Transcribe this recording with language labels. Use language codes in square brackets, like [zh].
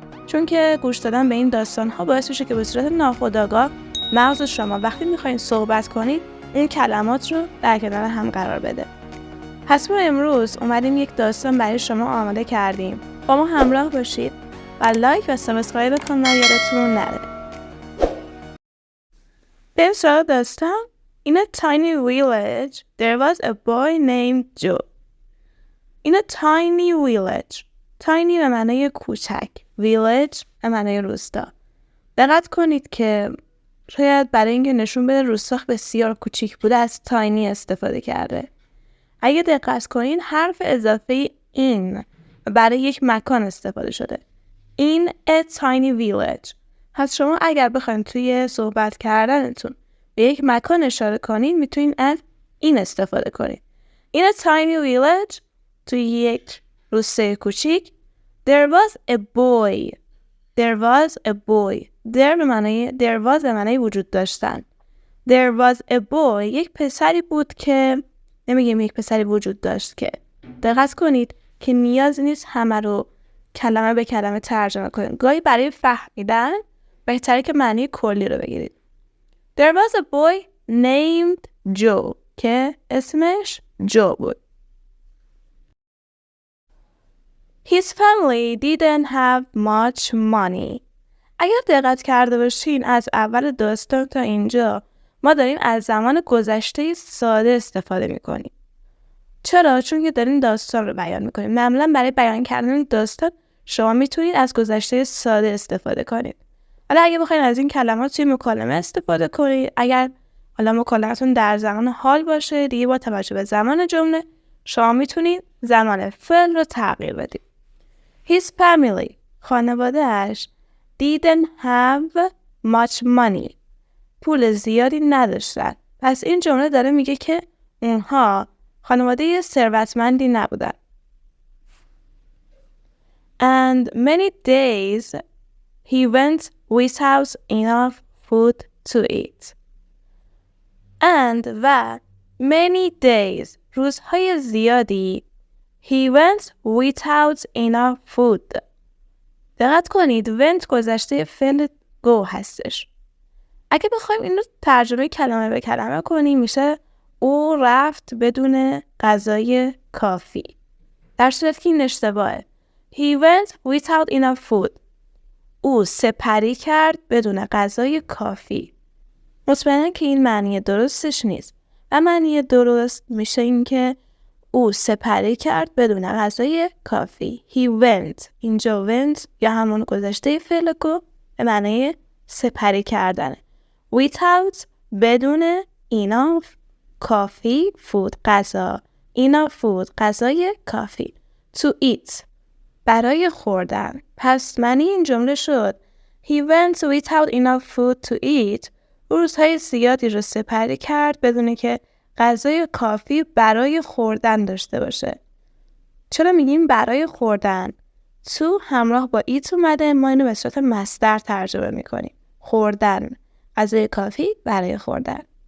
[fa] چون که گوش دادن به این داستان‌ها باعث میشه که به صورت ناخودآگاه مغز شما وقتی میخواین صحبت کنید این کلمات رو در کنار هم قرار بده. پس ما امروز اومدیم یک داستان برای شما آماده کردیم. با ما همراه باشید و لایک و سابسکرایب کانال یادتون نره. بریم سراغ داستان. [en] In a tiny village, there was a boy named Joe. In a tiny village. [fa] Tiny به معنای کوچک. Village به معنای روستا. دقت کنید که شاید برای اینکه نشون بده روستا بسیار کوچیک بوده از tiny استفاده کرده. اگه دقت کنین حرف اضافه این برای یک مکان استفاده شده. [en] In a tiny village. [fa] پس شما اگر بخواید توی صحبت کردنتون به یک مکان اشاره کنین میتونین از این استفاده کنین. [en] In a tiny village [fa] توی یک روسته کوچیک [en] there was a boy. There was a boy. There was [fa] به معنای وجود داشتن. [en] There was a boy. [fa] یک پسری بود که نمیگیم یک پسری وجود داشت که. دقت کنید که نیاز نیست همه رو کلمه به کلمه ترجمه کنید. گاهی برای فهمیدن بهتره که معنی کلی رو بگیرید. [en] There was a boy named Joe [fa] که اسمش جو بود. [en] His family didn't have much money. [fa] اگر دقت کرده باشین از اول داستان تا اینجا ما داریم از زمان گذشته ساده استفاده میکنیم. چرا؟ چون که داریم داستان رو بیان میکنیم. معمولا برای بیان کردن داستان شما میتونید از گذشته ساده استفاده کنید. حالا اگه بخواید از این کلمات توی مکالمه استفاده کنید، اگر حالا مکالمتون در زمان حال باشه، دیگه با توجه به زمان جمله شما میتونید زمان فعل رو تغییر بدید. [en] His family [fa] خانواده‌اش [en] didn't have much money [fa] پول زیادی نداشتن. پس این جمله داره میگه که اونها خانواده ثروتمندی نبودن. [en] And many days he went without enough food to eat. And و many days [fa] روزهای زیادی [en] he went without enough food. [fa] دقت کنید went گذشته فعل go هستش. اگه بخوایم این رو ترجمه کلمه به کلمه کنیم میشه او رفت بدون غذای کافی. در صورتی که این اشتباهه. [en] He went without enough food. [fa] او سپری کرد بدون غذای کافی. مطمئنم که این معنی درستش نیست. و معنی درست میشه این که او سپری کرد بدون غذای کافی. [en] He went. [fa] اینجا went یا همون گذشته فعل go به معنی سپری کردنه. Without بدون enough کافی food غذا [en] enough food [fa] غذای کافی [en] to eat [fa] برای خوردن. پس معنی این جمله شد [en] He went without enough food to eat. [fa] روزهای زیادی رو سپری کرد بدون که غذای کافی برای خوردن داشته باشه. چرا میگیم برای خوردن؟ تو همراه با ایت اومده، ما اینو به صورت مصدر ترجمه میکنیم. خوردن، غذای کافی برای خوردن.